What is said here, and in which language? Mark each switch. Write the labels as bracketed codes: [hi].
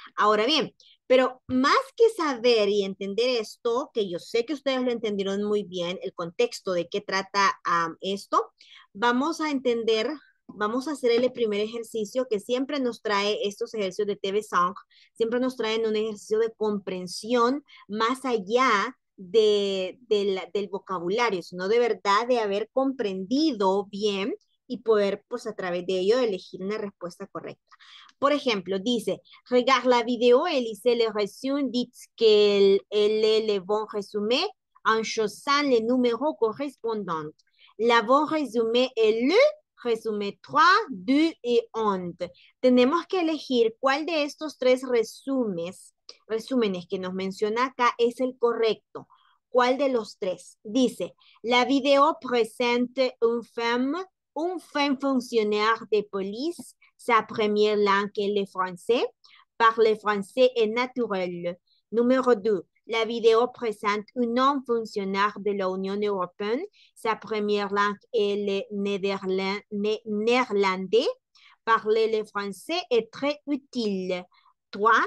[es] Ahora bien, pero más que saber y entender esto, que yo sé que ustedes lo entendieron muy bien, el contexto de qué trata esto, vamos a entender, vamos a hacer el primer ejercicio que siempre nos trae estos ejercicios de TV5, siempre nos traen un ejercicio de comprensión más allá del vocabulario, sino de verdad de haber comprendido bien y poder, pues a través de ello, elegir una respuesta correcta. Por ejemplo, dice, [fr] regarde la vidéo et lisez les résumés, dites qu'elle est le bon résumé en choisissant les numéros correspondants. La bon résumé est le résumé 3, 2 et 11. [es] Tenemos que elegir cuál de estos 3 resúmenes que nos menciona acá es el correcto. ¿Cuál de los 3? Dice, [fr] la vidéo présente un femme fonctionnaire de police, sa première langue est le français, parler français est naturel. Numéro 2, la vidéo présente un homme fonctionnaire de l'Union européenne, sa première langue est le néerlandais, parler le français est très utile. 3.